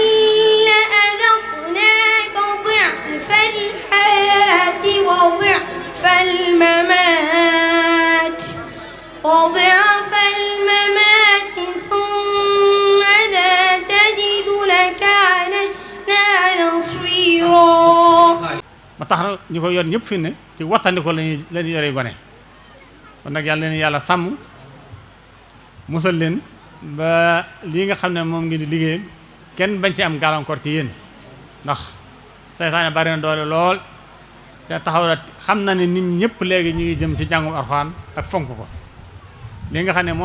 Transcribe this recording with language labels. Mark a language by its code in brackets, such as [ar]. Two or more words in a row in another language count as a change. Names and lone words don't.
[ar] لأذقناك ضعف الحياة وضعف الممات ثم لا تجد لك علينا نصيرا [wo] ba tax na ñu ko yor ñëpp fi ne ci wattandi ko lañu yore gone kon nag yàlla leen yàlla sàmm musal leen ba lii nga xam ne moom ngi di liggéey kenn bañ ci am gàllankoor ci yéen ndax seytaane bari na doole lool te taxaw na xam na ne nit ñi ñëpp léegi ñu ngi jëm ci jàngum Alxuraan ak fonk ko li nga xam ne